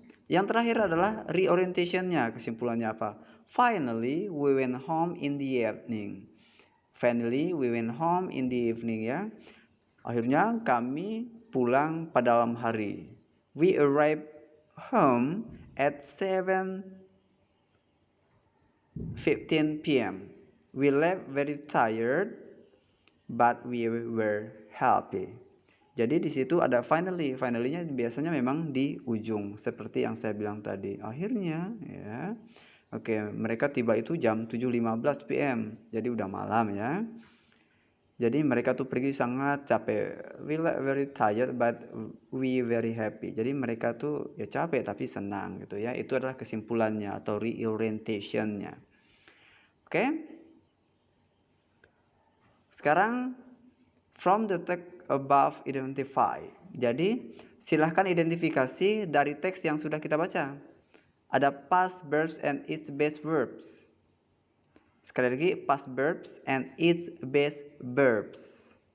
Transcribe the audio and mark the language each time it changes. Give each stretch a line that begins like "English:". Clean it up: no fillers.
Indonesian: Yang terakhir adalah reorientationnya, kesimpulannya apa?
English: Finally we went home in the evening. Finally we went home in the evening ya.
Indonesian: Akhirnya kami pulang pada malam hari.
English: We arrived home at 7:15 p.m. We left very tired, but we were happy.
Indonesian: Jadi di situ ada finally. Finally-nya biasanya memang di ujung seperti yang saya bilang tadi. Akhirnya ya. Oke, mereka tiba itu jam 7:15 p.m. Jadi udah malam ya. Jadi mereka tuh pergi sangat capek.
English: We very tired but we very happy.
Indonesian: Jadi mereka tuh ya capek tapi senang gitu ya. Itu adalah kesimpulannya atau reorientation-nya. Oke. Sekarang
English: from the text above identify.
Indonesian: Jadi silahkan identifikasi dari teks yang sudah kita baca. Ada
English: past verbs and its base verbs.
Indonesian: Sekali lagi,
English: past verbs and its base verbs.